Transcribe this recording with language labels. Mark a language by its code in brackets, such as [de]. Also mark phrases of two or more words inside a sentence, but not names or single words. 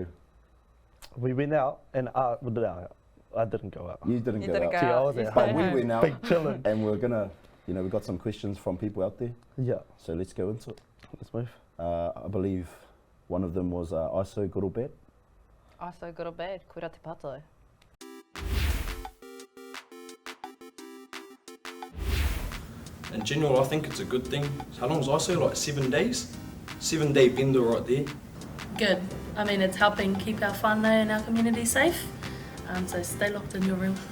[en] We went out, and I didn't go out. you didn't You go didn't out. go See, I out. was You at But stayed we home. went out, Big chillin'. and we're gonna, we got some questions from people out there. Yeah, So let's go into it. let's move. I believe one of them was ISO, good or bad? ISO good or bad, [mi] kura te pato. [en] In general, I think it's a good thing. How long was ISO? Like 7 days? 7-day bender right there. Good. I mean, it's helping keep our whānau and our community safe. So stay locked in your room.